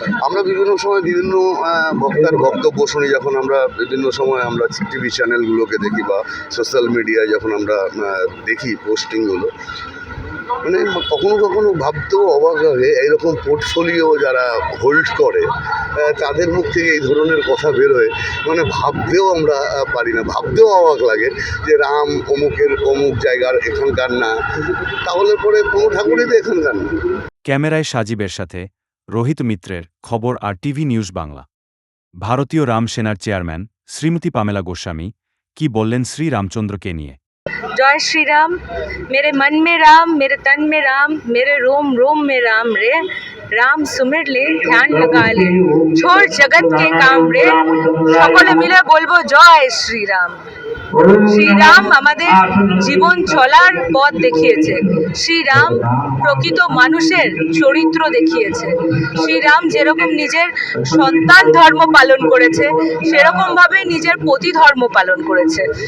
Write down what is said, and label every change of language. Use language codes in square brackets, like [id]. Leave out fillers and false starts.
[bn] আমরা বিভিন্ন সময় বিভিন্ন বক্তার বক্তব্য শুনি, যখন আমরা বিভিন্ন সময় আমরা টিভি চ্যানেলগুলোকে দেখি বা সোশ্যাল মিডিয়ায় যখন আমরা দেখি পোস্টিংগুলো, কখনো কখনো ভাবতেও অবাক লাগে, এইরকম পোর্টফোলিও যারা হোল্ড করে তাদের মুখ থেকে এই ধরনের কথা বেরোয়, ভাবতেও আমরা পারি না, ভাবতেও অবাক লাগে যে রাম অমুক জায়গার এখানকার না, তাহলে পরে কোনো ঠাকুরই তো এখানকার না। ক্যামেরায় সাজিবের সাথে রোহিত মিত্রের খবর RTV নিউজ বাংলা। ভারতীয় রামসেনার চেয়ারম্যান শ্রীমতী পামেলা গোস্বামী কি বললেন শ্রী রামচন্দ্রকে নিয়ে? [hi] जय श्री राम। मेरे मन में राम, मेरे तन में राम, मेरे रोम रोम में राम रे। राम सुमिर ले, ध्यान लगा ले, छोड़ जगत के काम रे। [bn] সকলে মিলে বলবো জয় শ্রী রাম। শ্রীরাম আমাদের জীবন চলার পথ দেখিয়েছে। শ্রীরাম প্রকৃত মানুষের চরিত্র দেখিয়েছে। শ্রীরাম যেরকম নিজের সন্তান ধর্ম পালন করেছে, সেরকমভাবে নিজের পতি ধর্ম পালন করেছে।